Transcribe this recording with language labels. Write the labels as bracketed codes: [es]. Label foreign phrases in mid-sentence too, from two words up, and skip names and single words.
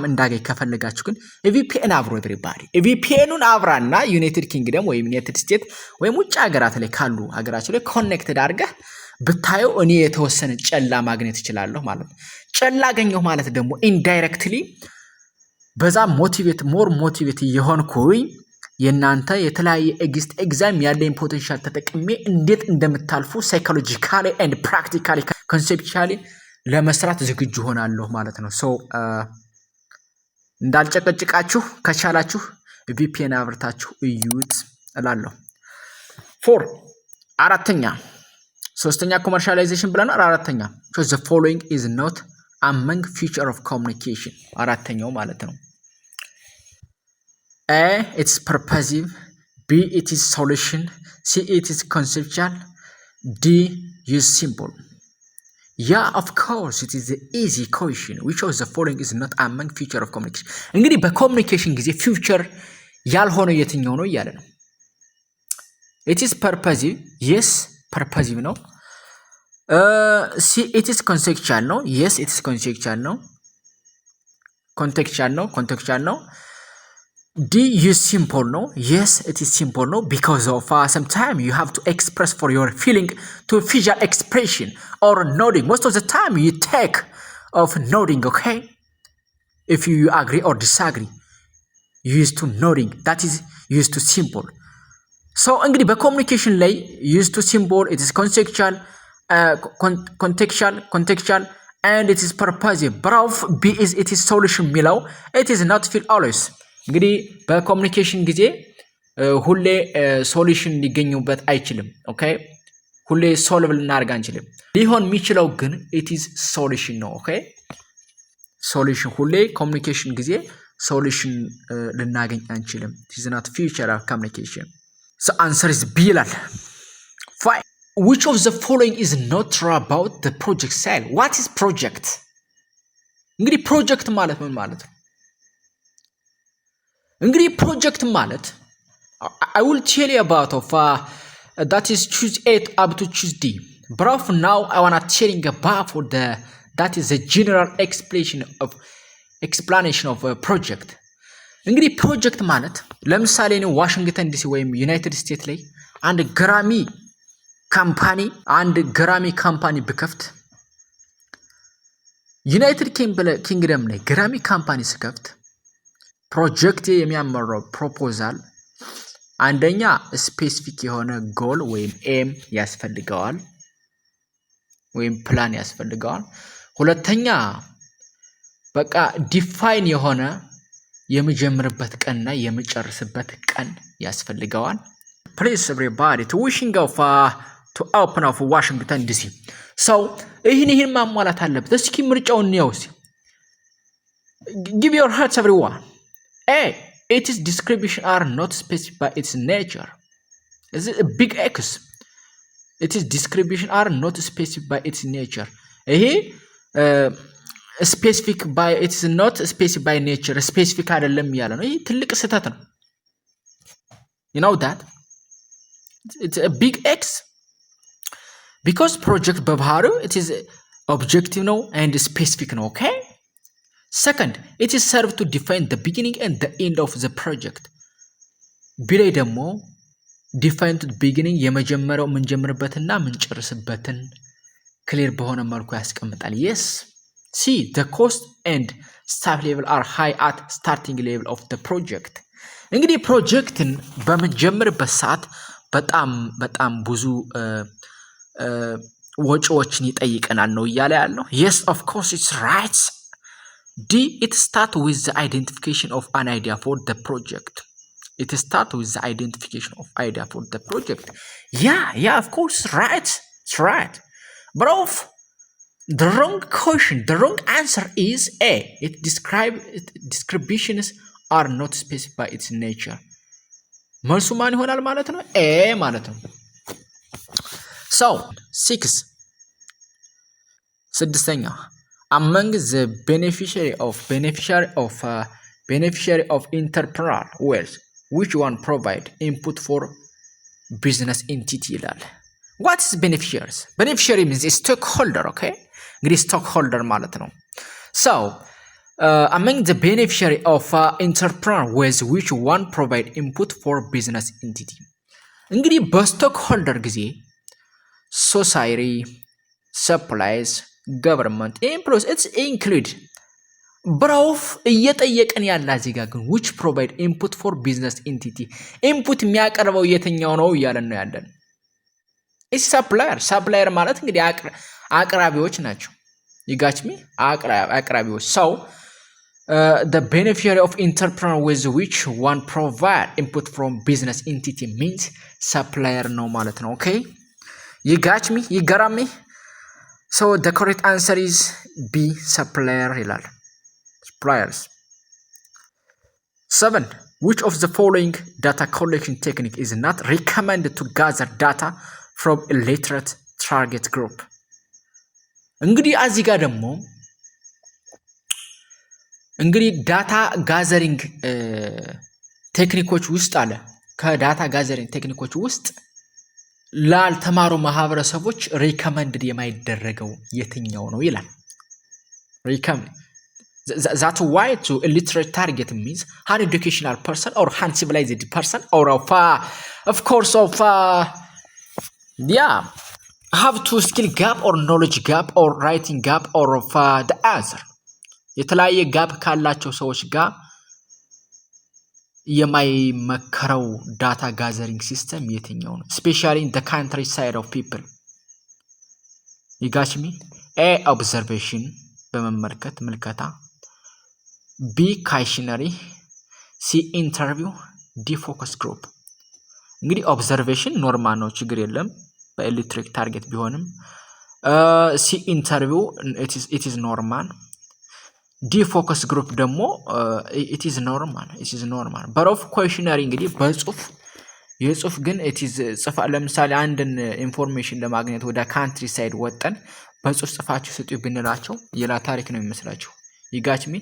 [am] እንዳገኝ ከፈለጋችሁ ግን ቪፒኤን አብሮ ኤቭሪባዲ ቪፒኤኑን አብራና ዩናይትድ ኪንግደም ወይም ዩናይትድ ስቴትስ ወይም ውጭ ሀገራት ላይ ካሉ ሀገራችሁ ላይ ኮኔክትድ አድርገህ ብታየው እኔ የተወሰነ ጨላ ማግኘት እችላለሁ ማለት ነው። ጨላ አገኘሁ ማለት ደግሞ ኢንዳይሬክትሊ በዛ [en] more motivate [am] የሆንኩኝ የናንተ የተለያየ ኤግዛም ያለኝ ፖቴንሻል ተጠቅሜ እንዴት እንደምታልፉ [en] psychologically and practically conceptually [am] ለመስራት ዝግጁ ሆናለሁ ማለት ነው። ሶ እንዳልጨቀጭቃችሁ ከቻላችሁ ቪፒኤን አብርታችሁ እዩት እላለሁ። አራተኛ ሶስተኛ ኮመርሻላይዜሽን ብለናል። አራተኛ [en] the following is not among feature of communication [am] አራተኛው ማለት ነው [en] A it's purposive, B it is solution, C it is conceptual, D use symbol. Yeah, of course it is the easy question. Which of the following is not among feature of communication? [am] እንግዲህ በኮሙኒኬሽን ጊዜ ፊውቸር ያልሆነው የትኛው ነው እያለ ነው። [en] It is purposive. Yes, purposive ነው። C it is conceptual ነው። Yes, it is conceptual ነው። contextual ነው። D use simple no? Yes, it is simple no? Because of sometimes you have to express for your feeling to visual expression or nodding. Most of the time you take of nodding, okay? If you agree or disagree, you use to nodding. That is used to simple. So [am] እንግዲህ በኮሙኒኬሽን ላይ [en] used to symbol, it is contextual, and it is purposive. But B is it is solution የሚለው it is not feel always. [am] እንግዲህ በኮሙኒኬሽን ጊዜ ሁሌ ሶሉሽን ሊገኙበት አይችልም። ኦኬ ሁሌ ሶልቭ ልናደርግ አንችልም። ሊሆን የሚችለው ግን [en] it is solution [am] ነው። ኦኬ ሶሉሽን ሁሌ ኮሙኒኬሽን ጊዜ ሶሉሽን ልናገኝ አንችልም። [en] it is not feature of communication። so answer is B [am] ይላል። [en] which of the following is not true about the project style? what is project? [am] እንግዲህ ፕሮጀክት ማለት ምን ማለት ነው? እንግዲህ ፕሮጀክት ማለት [en] I will tell you about that is choose A up to choose D. But now I want to telling about that is the general explanation of a project. [am] እንግዲህ ፕሮጀክት ማለት ለምሳሌ ነው ዋሽንግተን ዲሲ ወይም ዩናይትድ ስቴትስ ላይ አንድ ግራሚ ካምፓኒ ብከፍት ዩናይትድ ኪንግደም ላይ ግራሚ ካምፓኒ ስከፍት ፕሮጀክት የሚያመራው ፕሮፖዛል አንደኛ ስፔሲፊክ የሆነ ጎል ወይም ኤም ያስፈልገዋል ወይም ፕላን ያስፈልገዋል። ሁለተኛ በቃ ዲፋይን የሆነ የመጀመርበት ቀንና የመጨረስበት ቀን ያስፈልገዋል። [en] Please everybody to wishing of to open of Washington DC. [am] So ይህን ማሟላት አለበት። እስኪ ምርጫውን ነው። [en] Give your hearts everyone. [am] A. [en] Its description are not specific by its nature. Is it a big X? Its description are not specific by its nature. ይሄ specific by it's not specific by nature specific [am] አይደለም ያለ ነው። ይሄ ትልቅ ስህተት ነው። [en] You know that? It's a big X. Because project በባህሪው it is objective ነው and specific ነው. Okay? Second, it is served to define the beginning and the end of the project. [am] ቢ ላይ ደግሞ [en] define to the beginning [am] የመጀመሪያው የምንጀምርበትና የምንጨርስበትን ክሊር በሆነ መልኩ ያስቀምጣል. [en] Yes. C, the cost and staff level are high at starting level of the project. [am] እንግዲህ ፕሮጀክትን በምንጀምርበት ሰዓት በጣም ብዙ ወጪዎችን ይጠይቀናል ነው እያለ ያለው. [en] Yes, of course, it's right. D, it starts with the identification of an idea for the project. It starts with the identification of idea for the project. Yeah, of course, right. It's right. But the wrong question, the wrong answer is A. Descriptions are not specified by its nature. [am] መልሱ ማን ይሆናል ማለት ነው? A ማለት ነው. [en] So, 6. ስድስተኛ among the beneficiary of entrepreneur wealth, which one provide input for business entity ይላል. What is beneficiaries? Beneficiary means a stockholder, okay? [am] እንግዲህ stockholder ማለት ነው. [en] So, among the beneficiary of entrepreneur wealth, which one provide input for business entity? እንግዲህ በstockholder ጊዜ society, supplies, government, employees, it's include. [am] ብራውፍ እየጠየቀን ያለ እዚህ ጋር ግን [en] which provide input for business entity input [am] የሚያቀርበው የትኛው ነው እያለን ነው ያለን. [en] it's supplier [am] ማለት እንግዲህ አቅራቢዎች ናቸው. [en] you got me? አቅራቢዎች. so the beneficiary of entrepreneur with which one provide input from business entity means supplier ነው ማለት ነው. okay, you got me? you got me? so the correct answer is B, supplier ይላል. suppliers. 7. Which of the following data collection technique is not recommended to gather data from illiterate target group? [am] እንግዲህ እዚህ ጋር ደግሞ እንግዲህ [en] data gathering techniques [am] ውስጥ አለ። ከዳታ ጋዘሪንግ ቴክኒኮች ውስጥ ላልተማሩ ማህበረሰቦች ሪከመንድድ የማይደረገው የትኛው ነው ይላል። [en] recommend That's why to illiterate target means uneducational person or uncivilized person or of course have to skill gap or knowledge gap or writing gap or of the answer. [am] የተለያየ ጋፕ ካላቸው ሰዎች ጋር የማይመከረው [en] data gathering system [am] የትኛው ነው? [en] especially in the countryside of people. you got me? A, observation [am] በመመልከት ምልከታ፣ [en] B, questionnaire፣ C, interview፣ D, focus group። [am] እንግዲህ ኦብዘርቬሽን ኖርማል ነው፣ ችግር የለም በኤሌክትሪክ ታርጌት ቢሆንም። [en] C, interview it is normal። D, focus group [am] ደግሞ [en] it is normal but of questionnaire [am] እንግዲህ በጽሁፍ የጽሁፍ ግን it is ጽፋ ለምሳሌ አንድን ኢንፎርሜሽን ለማግኘት ወደ ካንትሪ ሳይድ ወጠን በጽሁፍ ጽፋችሁ ስጡ ብንላቸው የላ ታሪክ ነው የሚመስላችሁ። [en] you got me?